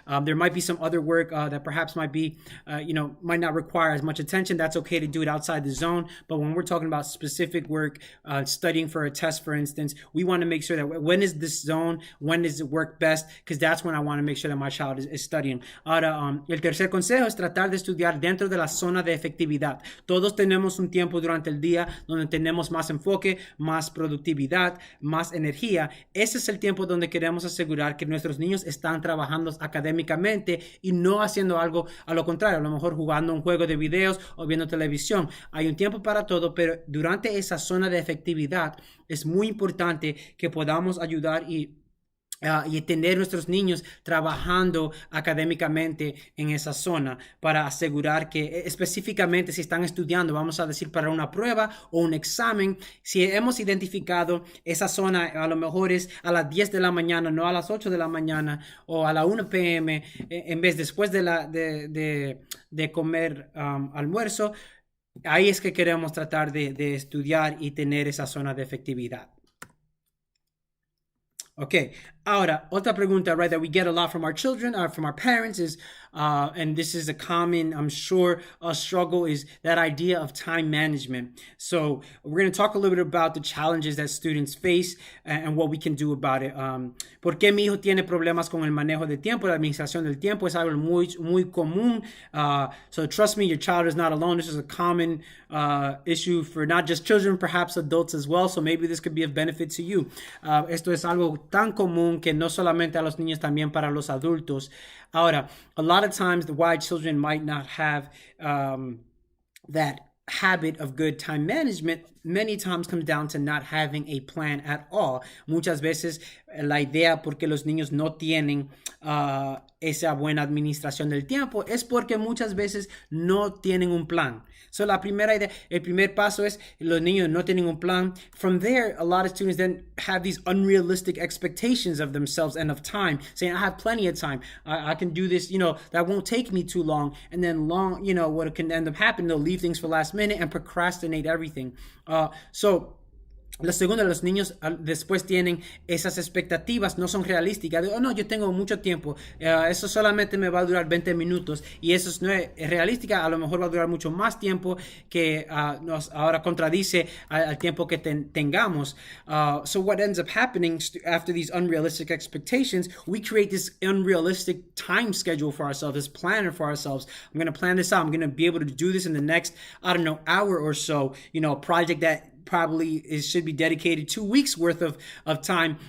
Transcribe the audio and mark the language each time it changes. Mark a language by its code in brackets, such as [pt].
[en] There might be some other work that perhaps might not require as much attention. That's okay to do it outside the zone. But when we're talking about specific work, studying for a test, for instance, we want to make sure that when is this zone, when does it work best? Because that's when I want to make sure that my child is studying. [es] Ahora, el tercer consejo es tratar de estudiar dentro de la zona de efectividad. Todos tenemos un tiempo durante el día donde tenemos más enfoque, más productividad, más energía. Ese es el tiempo donde queremos asegurar que nuestros niños están trabajando académicamente y no haciendo algo a lo contrario, a lo mejor jugando un juego de videos o viendo televisión. Hay un tiempo para todo, pero durante esa zona de efectividad es muy importante que podamos ayudar y tener nuestros niños trabajando académicamente en esa zona para asegurar que específicamente si están estudiando, vamos a decir para una prueba o un examen, si hemos identificado esa zona, a lo mejor es a las 10 de la mañana, no a las 8 de la mañana o a la 1 p.m. en vez después de comer almuerzo, ahí es que queremos tratar de estudiar y tener esa zona de efectividad. [en] Okay, [es] ahora, otra pregunta, [en] right, that we get a lot from our children, from our parents is, and this is a common, I'm sure, struggle, is that idea of time management. So we're going to talk a little bit about the challenges that students face and what we can do about it. [es] ¿Por qué mi hijo tiene problemas con el manejo del tiempo? La administración del tiempo es algo muy, muy común. [en] So trust me, your child is not alone. This is a common issue for not just children, perhaps adults as well. So maybe this could be of benefit to you. [es] Esto es algo tan común que no solamente a los niños, también para los adultos. [en] Ahora, a lot of times why children might not have that habit of good time management many times comes down to not having a plan at all. [es] Muchas veces la idea porque los niños no tienen esa buena administración del tiempo es porque muchas veces no tienen un plan. So la primera idea, el primer paso es los niños no tienen un plan. [en] From there, a lot of students then have these unrealistic expectations of themselves and of time, saying, I have plenty of time. I can do this, that won't take me too long. And then what can end up happening, they'll leave things for last minute and procrastinate everything. [es] So lo segundo, los niños después tienen esas expectativas, no son realísticas. No, yo tengo mucho tiempo, eso solamente me va a durar 20 minutos y eso no es realística, a lo mejor va a durar mucho más tiempo que nos ahora contradice al tiempo que tengamos. [en] So what ends up happening after these unrealistic expectations, we create this unrealistic time schedule for ourselves, this planner for ourselves. I'm going to plan this out. I'm going to be able to do this in the next, hour or so, a project that probably should be dedicated 2 weeks worth of time.